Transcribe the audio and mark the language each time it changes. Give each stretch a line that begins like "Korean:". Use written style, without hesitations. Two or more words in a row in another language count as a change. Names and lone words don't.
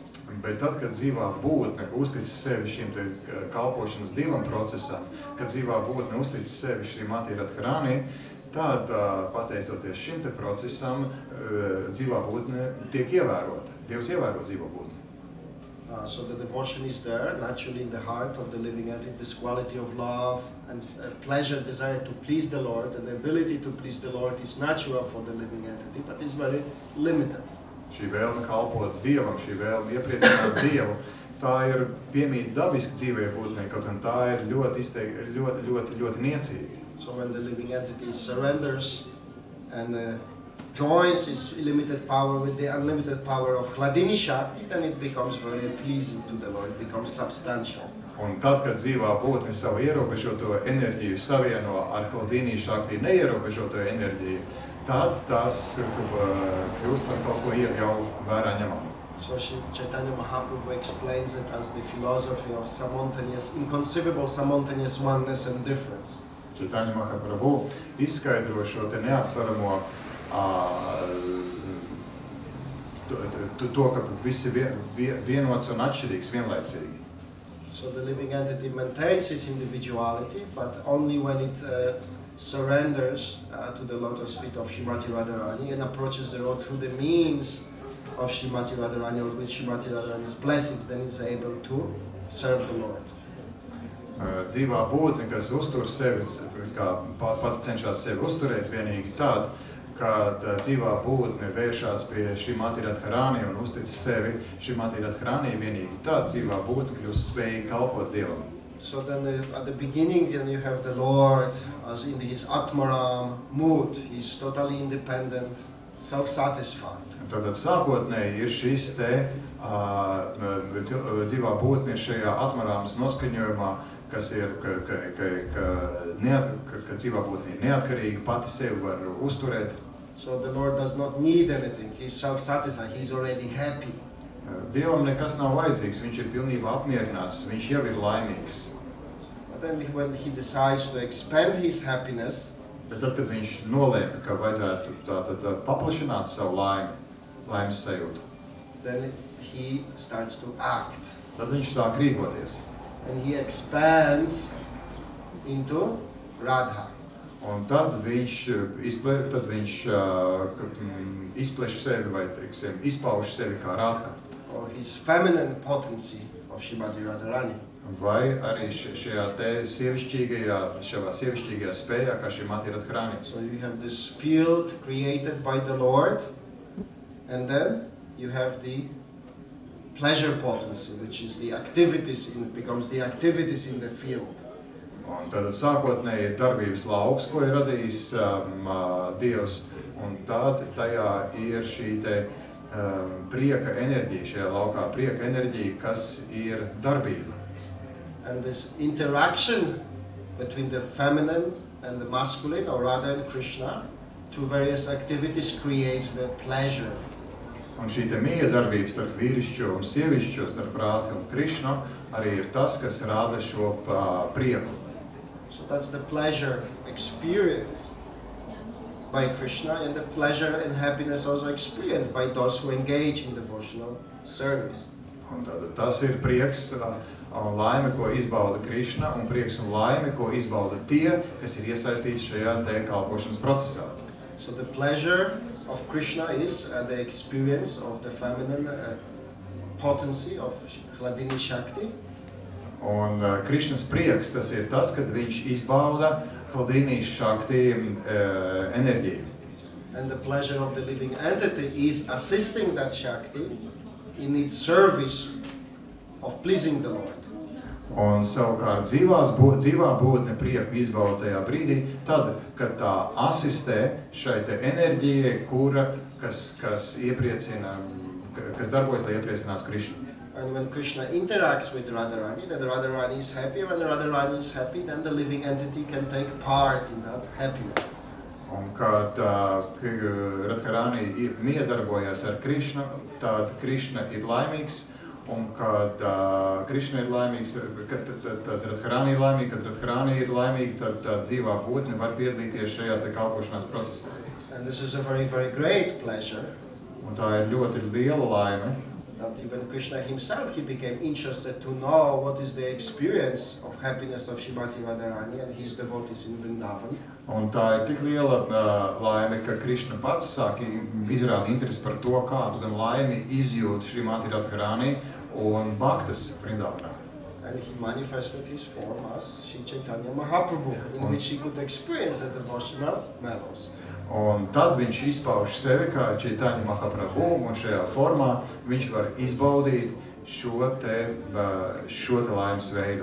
Latvian: Bet tad, kad dzīvā būtne uztic sevi šim te kalpošanas Dievam procesam, kad dzīvā būtne uztic sevi Srimati Radharani, tad, pateicoties šim te procesam, dzīvā būtne tiek ievērota. Dievs ievēro dzīvo būtni.
English: So the devotion is there, naturally in the heart of the living entity, this quality of love and pleasure, desire to please the Lord, and the ability to please the Lord is natural for the living entity, but it's very limited.
Latvian: Šī vēlme kalpot Dievam, šī vēlme iepriecināt Dievu, tā ir piemīt dabiski dzīvē būtnē, kaut un tā ir ļoti niecīga.
English: So when the living entity surrenders and joins its limited power with the unlimited power of Hladini Shakti, then it becomes very pleasing to the Lord, it becomes substantial.
Latvian: Un tad, kad dzīvā būtne savu ierobežoto enerģiju savieno ar Hladini Shakti neierobežoto enerģiju, tad tas kļūst par kaut ko jau vērā ņemamu.
English: So Chaitanya Mahaprabhu explains it as the philosophy of simultaneous, inconceivable simultaneous oneness and difference.
Latvian: Chaitanya Mahaprabhu izskaidro šo te neaptveramo to, ka viss ir vienots un atšķirīgs vienlaicīgi.
English: So the living entity maintains its individuality, but only when it surrenders to the lotus feet of Srimati Radharani and approaches the road through the means of Srimati Radharani or with Srimati Radharani's blessings, then is able to serve the Lord.
Latvian: Dzīvā būtne, kas uztur sevi, kā pat cenšas sevi uzturēt vienīgi tad, kad dzīvā būtne vēršās pie Srimati Radharani un uztic sevi Srimati Radharani vienīgi tad, dzīvā būtne kļūst spējīga kalpot Dievam.
English: So then at the beginning, then you have the Lord as in his Atmaram mood. He's totally independent, self-satisfied.
Latvian: Tātad sākotnēji ir šis te dzīvā būtne šajā atmarāmas noskaņojumā, kas ir, ka dzīvā būtne ir neatkarīga, pati sevi var uzturēt.
English: So the Lord does not need anything. He's self-satisfied. He's already happy.
Latvian: Dievam nekas nav vajadzīgs, viņš ir pilnībā apmierināts, viņš jau ir laimīgs.
English: But then when he decides to expand his happiness,
Latvian: bet tad, kad viņš nolēma, ka vajadzētu tātad paplašināt savu laimes sajūtu,
English: then he starts to act.
Latvian: Tad viņš sāk rīkoties.
English: And he expands into Radha.
Latvian: Un tad viņš izpleš sevi vai, teiksim, izpauž sevi kā Radha.
English: Or his feminine potency of Srimati Radharani.
Latvian: Vai arī šajā sievišķīgajā spējā, kā Srimati Radharani.
English: So you have this field created by the Lord, and then you have the pleasure potency, which is the activities, becomes the activities in the field.
Latvian: Un tad sākotnēji ir darbības lauks, ko ir radījis Dievs, un tad tajā ir šī te prieka enerģija, šajā laukā prieka enerģija, kas ir darbība.
English: And this interaction between the feminine and the masculine, or Radha and Krishna, through various activities creates the pleasure.
Latvian: Un šī te miedarbība starp vīrišķo un sievišķo, starp Radhu un Krishnu, arī ir tas, kas rada šo prieku.
English: So that's the pleasure experience by Krishna, and the pleasure and happiness also experienced by those who engage in devotional service.
Latvian: Un tad tas ir prieks un laime, ko izbauda Krishna, un prieks un laime, ko izbauda tie, kas ir iesaistīti šajā te kalpošanas procesā.
English: So the pleasure of Krishna is the experience of the feminine potency of Hladini Shakti.
Latvian: Un Krishnas prieks, tas ir tas, kad viņš izbauda Hladini Shakti enerģiju.
English: And the pleasure of the living entity is assisting that Shakti in its service of pleasing the Lord.
Latvian: Un savukārt dzīvā būtne prieku izbauda tajā brīdī, tad, kad tā asistē šai te enerģijai, kas iepriecina, kas darbojas, lai iepriecinātu Krishnu.
English: And when Krishna interacts with Radharani, then Radharani is happy. When Radharani is happy, then the living entity can take part in that happiness.
Latvian: Un kad Radharani miedarbojas ar Krishnu, tad Krishna ir laimīgs. Un kad Krishna ir laimīgs, tad Radharani ir laimīga, kad Radharani ir laimīga, tad dzīvā būtne var piedalīties šajā te kalpošanās procesā.
English: And this is a very, very great pleasure.
Latvian: Un tā ir ļoti liela laime.
English: That even Krishna himself, he became interested to know what is the experience of happiness of Srimati Radharani and his devotees in Vrindavan.
Latvian: Un tā ir tik liela laime, ka Krishna pats sāk izrāda interesi par to, kādu gan laimi izjūt Srimati Radharani un bhaktas Vrindavanā.
English: And he manifested his form as Sri Chaitanya Mahaprabhu, in which he could experience the devotional mellows.
Latvian: Un tad viņš izpauž sevi kā Chaitanya Mahaprabhu, un šajā formā viņš var izbaudīt šo te laimes veidu.